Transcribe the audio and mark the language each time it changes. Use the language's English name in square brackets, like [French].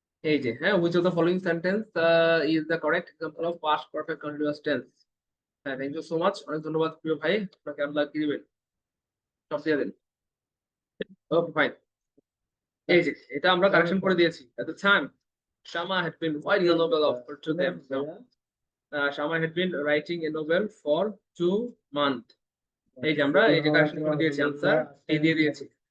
[Bangla] এই যে, হ্যাঁ, [English] which of the following sentence is the correct example of past perfect continuous tense? [Bangla] হ্যাঁ, [English] thank you so much, [Bangla] অনেক ধন্যবাদ প্রিয় ভাই, আপনাকে আল্লাহ কি দিবেন, সব দিয়ে দেন। ওকে, ফাইন। এই যে, এটা আমরা কারেকশন করে দিয়েছি। [English] At the time Shama had been writing a novel for to them. No. Shama had been writing a novel for 2 months. [Bangla] এই যে আমরা এই যে কারেকশন করে দিয়েছি, আনসার এই দিয়ে দিয়েছি।